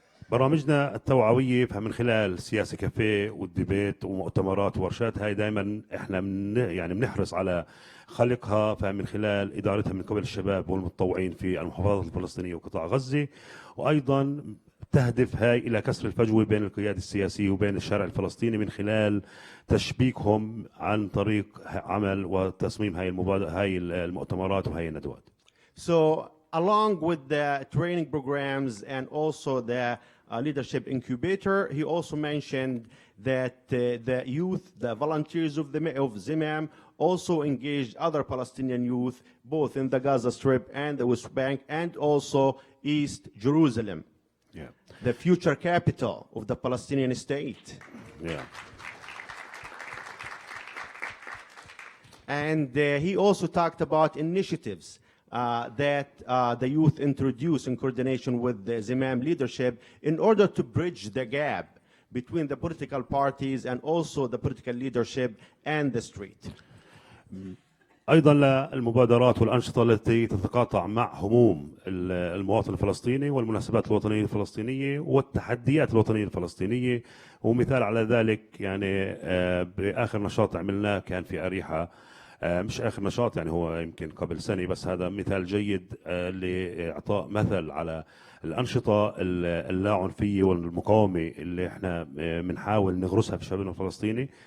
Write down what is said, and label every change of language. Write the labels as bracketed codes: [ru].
[ar] برامجنا التوعوية من خلال سياسة كافيه والديبيت ومؤتمرات وورشات هاي دائما احنا يعني بنحرص على خلقها فمن خلال ادارتها من قبل الشباب والمتطوعين في المحافظات الفلسطينية وقطاع غزة. وايضا تهدف هاي الى كسر الفجوة بين القيادة السياسية وبين الشارع الفلسطيني من خلال تشبيكهم عن طريق عمل وتصميم هاي المؤتمرات وهاي الندوات. [en] So along with the training programs and also the leadership incubator, he also mentioned that the youth, the volunteers of Zimam, also engaged other Palestinian youth, both in the Gaza Strip and the West Bank, and also East Jerusalem, the future capital of the Palestinian state. Yeah. And he also talked about initiatives that the youth introduce in coordination with the Zimam leadership in order to bridge the gap between the political parties and also the political leadership and the street. [ar] أيضا المبادرات والأنشطة التي تتقاطع مع هموم المواطن الفلسطيني والمناسبات الوطنية الفلسطينية والتحديات الوطنية الفلسطينية. ومثال على ذلك يعني بآخر نشاط عملناه كان في أريحة، مش آخر نشاط يعني هو يمكن قبل سنة، بس هذا مثال جيد لإعطاء مثل على الأنشطة اللاعنفية والمقاومة اللي احنا بنحاول نغرسها في شبابنا الفلسطيني.